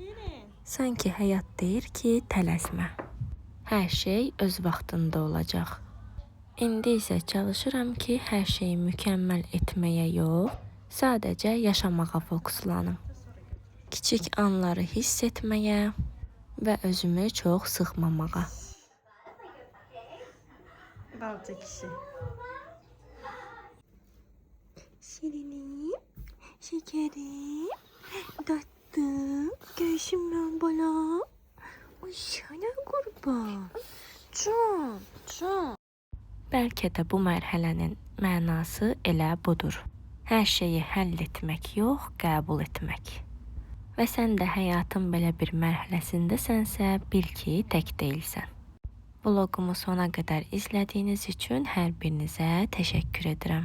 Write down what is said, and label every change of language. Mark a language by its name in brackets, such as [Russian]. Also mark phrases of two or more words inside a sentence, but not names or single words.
[Azerbaijani] Sanki həyat deyir ki, tələsmə. Hər şey öz vaxtında olacaq. İndi isə çalışıram ki, hər şeyi mükəmməl etməyə yox, sadəcə yaşamağa fokuslanım. Kiçik anları hiss etməyə və özümü çox sıxmamağa. Balta kişi. [Turkish] Şirinim, şekerim, tatlım, göğsümden bana. Ay sana kurban. Can. [Azerbaijani] Bəlkə də bu mərhələnin mənası elə budur. Hər şeyi həll etmək yox, qəbul etmək. Və sən də həyatın belə bir mərhələsindəsənsə, bil ki, tək deyilsən. Vlogumu sona qədər izlədiyiniz üçün hər birinizə təşəkkür edirəm.